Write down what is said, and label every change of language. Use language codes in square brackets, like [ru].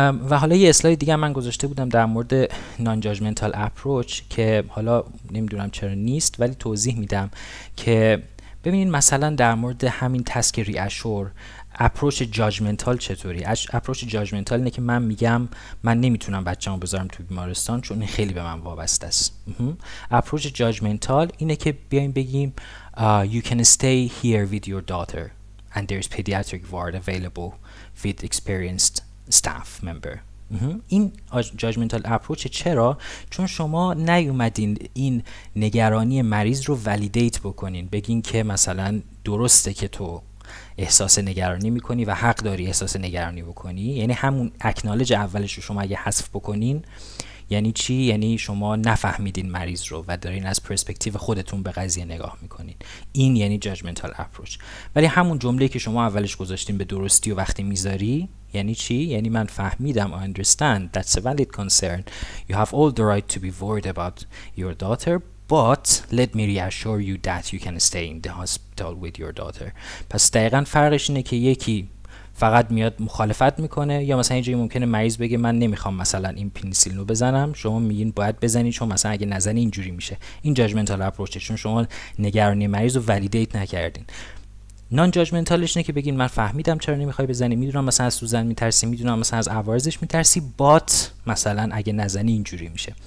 [fa] و حالا یه اسلاید دیگه من گذاشته بودم در مورد نان جاجمنتال اپروچ که حالا نمیدونم چرا نیست ولی توضیح میدم که ببینید مثلا در مورد همین تسک ریاشور اپروچ جاجمنتال چطوری؟ اپروچ جاجمنتال اینه که من میگم من نمیتونم بچه‌مو بذارم تو بیمارستان چون این خیلی به من وابسته است. اپروچ جاجمنتال اینه که بیایم بگیم [en] you can stay here with your daughter and there's pediatric ward available with experienced staff member. [fa] این جاجمنتال اپروچ. چرا؟ چون شما نیومدین این نگرانی مریض رو ولیدیت بکنین، بگین که مثلا درسته که تو احساس نگرانی میکنی و حق داری احساس نگرانی بکنی. یعنی همون اکنالج اولش رو شما اگه حذف بکنین یعنی چی؟ یعنی شما نفهمیدین مریض رو و دارین از پرسپکتیو خودتون به قضیه نگاه میکنین. این یعنی جاجمنتال اپروچ. ولی همون جمله که شما اولش گذاشتین به درستی و وقتی میذاری یعنی چی؟ یعنی من فهمیدم [en] I understand that's a valid concern. You have all the right to be worried about your daughter but let me reassure you that you can stay in the hospital with your daughter. [fa] پس دقیقاً فرقش اینه که یکی فقط میاد مخالفت میکنه یا مثلا اینجوری ممکنه مریض بگه من نمیخوام مثلا این پنیسیلین رو بزنم، شما میگین باید بزنی چون مثلا اگه نزنی اینجوری میشه. این جاجمنتال اپروچه چون شما نگرانی مریض رو ولیدیت نکردین. نان جاجمنتالش اینه که بگین من فهمیدم چرا نمیخوای بزنی، میدونم مثلا از سوزن میترسی، میدونم مثلا از عوارضش میترسی بات مثلا اگه نزنی اینجوری میشه.